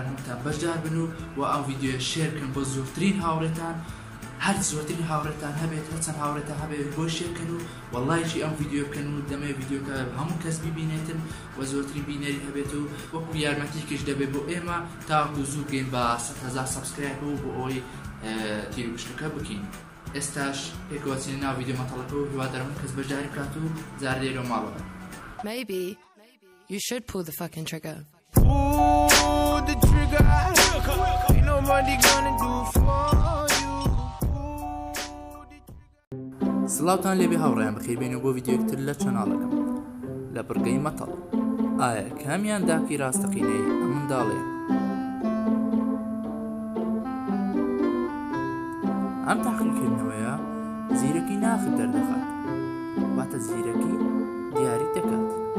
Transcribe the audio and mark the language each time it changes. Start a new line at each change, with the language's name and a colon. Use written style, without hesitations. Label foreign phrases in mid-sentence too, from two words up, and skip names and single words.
Central Kurdish: هەمووتان بەشدار بن و ئەو ڤیدیۆ شێر بکەن بۆ زۆرترین هاوڕێتان هەر زۆرترین هاوڕێتان هەبێت هەچەند هاوڕێتان هەبێت بۆ شێرکەن و وەڵایکی ئەم ڤیدیۆ بکەن و دەمەوێت ڤیدیۆکە هەموو کەس ببینێتن و زۆرترین بینەری هەبێت و وەکو یارمەتیکیش دەبێت بۆ ئێمە تاوەکو زوو بگەین بە 100,000 سەبسکرایب و بۆ ئەوەی تیر و پشکەکە بکەین ئێستاش پێکەوەچینە ناو ڤیدیۆ مەتەڵەکە و هیوادارم کەس بەشداری بکات و جار لێرە ماڵەوە
English: Maybe you should pull the fucking trigger. Pull the trigger. Ain't nobody gonna do for you.
Central Kurdish: سڵاوتان لێبێ هاوڕێیان بەخێربێنەوە بۆ ڤیدیۆکتر لە چەناڵەکەم لە بڕگەی مەتەڵ ئایا کامیان داکی ڕاستەقینەی ئەم منداڵەیە ئەم تاقیکردنەوەیە زیرەکی ناخت دەردەخات واتە زیرەکی دیاری دەکات